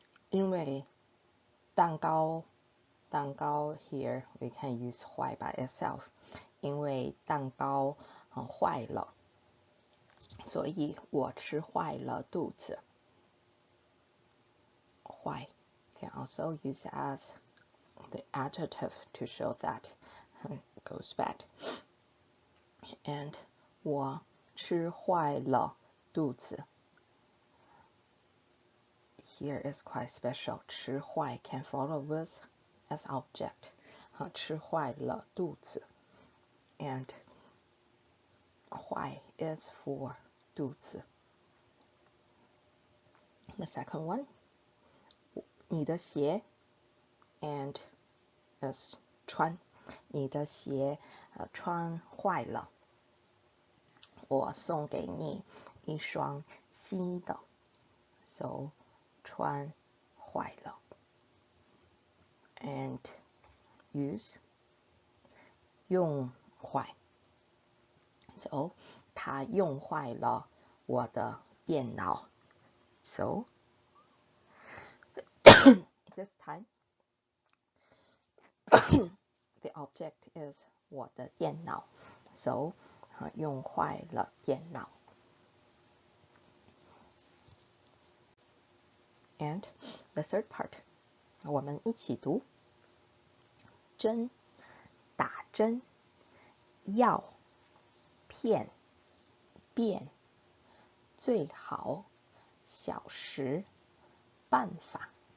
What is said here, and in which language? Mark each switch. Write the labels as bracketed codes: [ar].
[zh] 因为蛋糕 [en] here we can use 坏 by itself. [zh] 因为蛋糕坏了，所以我吃坏了肚子。 [en] 坏 can also use as the adjective to show that it goes bad. [zh] And 我吃坏了肚子。 [en] Here is quite special. 吃坏 can follow with as object. [zh] 吃坏了肚子。 [en] And 坏 is for 肚子。 The second one. [zh] 你的鞋 [en] and is 穿。 [zh] 你的鞋穿坏了，我送给你一双新的。 [en] So 穿坏了 and use 用坏。 [zh] So 他用坏了我的电脑。 [en] So this time the object is [zh] 我的电脑。 So 用坏了电脑。 [en] And the third part [zh] 我们一起读。针打针，药片变，最好小时办法。